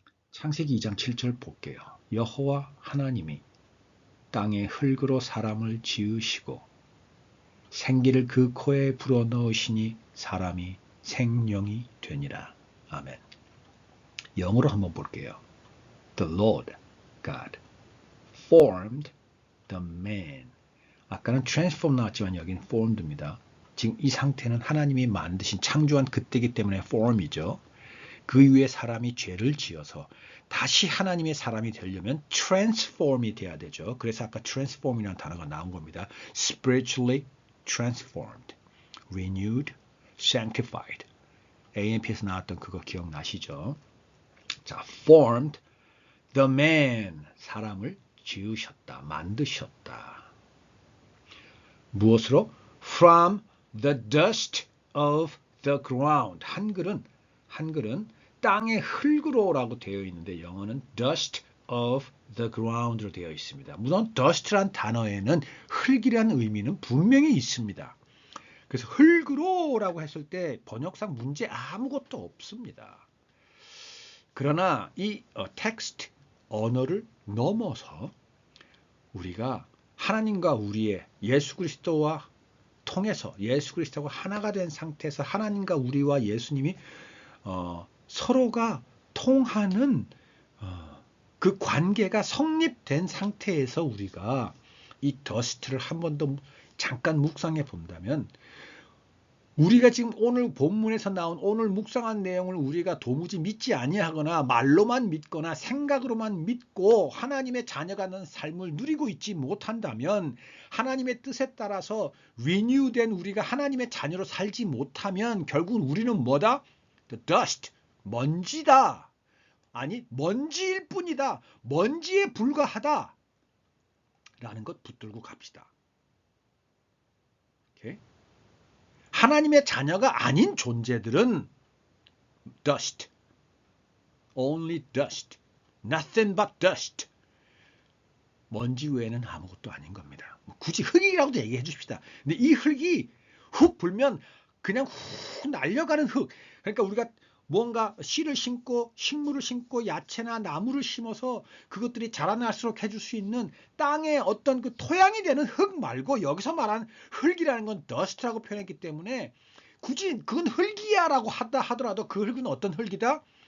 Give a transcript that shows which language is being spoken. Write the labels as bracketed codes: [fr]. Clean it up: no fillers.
[ko] 창세기 2장 7절 볼게요. 여호와 하나님이 땅에 흙으로 사람을 지으시고 생기를 그 코에 불어넣으시니 사람이 생명이 되니라. 아멘. 영어로 한번 볼게요. [en] The Lord God formed the man. [ko] 아까는 transform 나왔지만 여기는 formed입니다. 지금 이 상태는 하나님이 만드신 창조한 그때이기 때문에 form이죠. 그 이후에 사람이 죄를 지어서 다시 하나님의 사람이 되려면 transform이 돼야 되죠. 그래서 아까 transform이라는 단어가 나온 겁니다. [en] spiritually transformed, renewed, sanctified. [ko] AMP에서 나왔던 그거 기억나시죠? 자, [en] formed the man, [ko] 사람을 지으셨다, 만드셨다. 무엇으로? [en] From the dust of the ground. [ko] 한글은 땅의 흙으로라고 되어 있는데 영어는 [en] dust of the ground [ko] 로 되어 있습니다. 물론 dust란 단어에는 흙이라는 의미는 분명히 있습니다. 그래서 흙으로라고 했을 때 번역상 문제 아무것도 없습니다. 그러나 이 텍스트, 언어를 넘어서 우리가 하나님과 우리의 예수 그리스도와 통해서 예수 그리스도가 하나가 된 상태에서 하나님과 우리와 예수님이 서로가 통하는 그 관계가 성립된 상태에서 우리가 이 더스트를 한 번 더 잠깐 묵상해 본다면 우리가 지금 오늘 본문에서 나온 오늘 묵상한 내용을 우리가 도무지 믿지 아니하거나 말로만 믿거나 생각으로만 믿고 하나님의 자녀가 된 삶을 누리고 있지 못한다면 하나님의 뜻에 따라서 renew된 우리가 하나님의 자녀로 살지 못하면 결국은 우리는 뭐다? [en] The dust, [ko] 먼지다. 아니 먼지일 뿐이다. 먼지에 불과하다. 라는 것 붙들고 갑시다. [en] 오케이? [ko] 하나님의 자녀가 아닌 존재들은 [en] dust, only dust, nothing but dust. [ko] 먼지 외에는 아무것도 아닌 겁니다. 굳이 흙이라고도 얘기해 주십시다. 근데 이 흙이 훅 불면 그냥 훅 날려가는 흙. 그러니까 우리가 뭔가 씨를 심고 식물을 심고 야채나 나무를 심어서 그것들이 자라날수록 해줄 수 있는 땅의 어떤 그 토양이 되는 흙 말고 여기서 말하는 흙이라는 건 dust라고 표현했기 때문에 굳이 그건 흙이야라고 하더라도 그 흙은 어떤 흙이다?